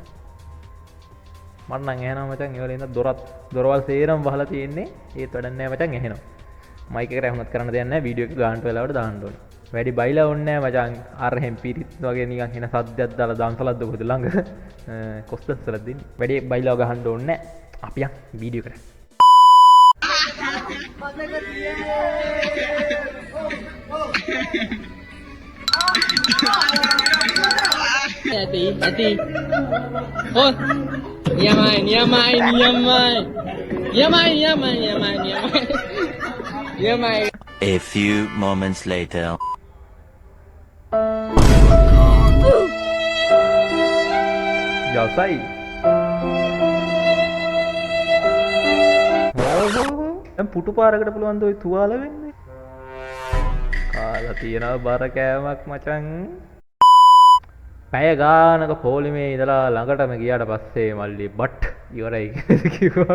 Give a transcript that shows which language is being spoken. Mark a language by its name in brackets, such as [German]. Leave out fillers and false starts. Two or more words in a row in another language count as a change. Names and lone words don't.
[Sinhala] මට නම් ඇහෙනවා මචං ඒ වල ඉන්න දොරවල් සේරම වහලා තියෙන්නේ. ඒත් වැඩක් නැහැ මචං ඇහෙනවා. මයික් එකට ඇහුනත් කරන්න දෙයක් නැහැ. වීඩියෝ එක ගානට වෙලාවට දාන්න ඕනේ. වැඩි බයිලා ඕනේ නැහැ මචං. අරහෙන් පිරිත් වගේ නිකන් එන සද්දයක් දාලා දාන්සලක්ද කොහෙද ළඟ. කොස්තස්සලක් දෙන්නේ. වැඩි බයිලා ගහන්න ඕනේ නැහැ. අපි යන් වීඩියෝ එකට. Hati. Oh, niamai. [English] A few moments later. Jasai. [Sinhala] දැන් පුටු පාරකට පුළුවන් ද ඔය තුවාල වෙන්නේ? කාලා තියනවා බර කෑමක් මචං. පැය ගානක පොලිමේ ඉඳලා ළඟටම ගියාට පස්සේ මල්ලි බට් ඉවරයි කියලා කිව්වා.